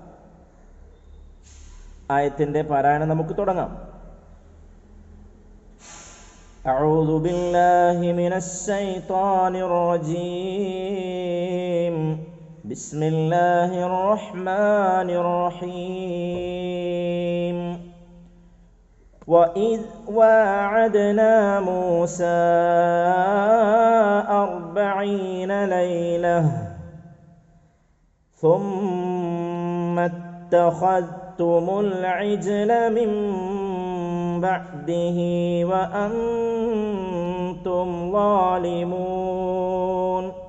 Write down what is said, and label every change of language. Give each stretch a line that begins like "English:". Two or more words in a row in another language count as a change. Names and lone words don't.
Malayalam: ആയത്തിൻ്റെ പാരായണം നമുക്ക് തുടങ്ങാം.
Arabic: أعوذ بالله من الشيطان الرجيم. بسم الله الرحمن الرحيم. وَإِذْ وَاعَدْنَا مُوسَى 40 لَيْلَةً ثُمَّ اتَّخَذْتُمُ الْعِجْلَ مِنْ بَعْدِهِ وَأَنْتُمْ ظَالِمُونَ